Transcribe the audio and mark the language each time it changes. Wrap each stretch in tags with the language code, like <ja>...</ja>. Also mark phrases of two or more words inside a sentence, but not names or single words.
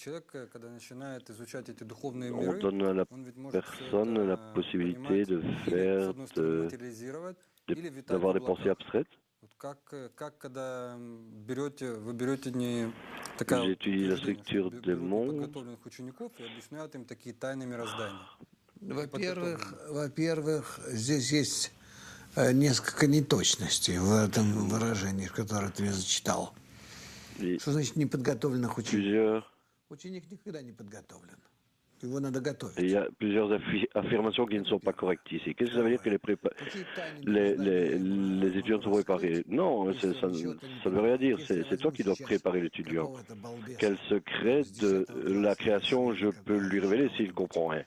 <fr>On donne à la personne la possibilité de faire, d'avoir des pensées abstraites. J'étudie la structure des mondes.</fr> <ru>Во-первых, здесь есть несколько неточностей в этом выражении, которое ты мне зачитал. Что значит неподготовленных учеников? Ученик никогда не подготовлен. Его надо готовить.</ru> <fr>Il y a plusieurs affirmations qui ne sont pas correctes ici. Qu'est-ce que ça veut dire que les étudiants sont préparés? Non, ça ne veut rien dire. C'est toi qui dois préparer l'étudiant. Quel secret de la création je peux lui révéler s'il comprend rien?</fr>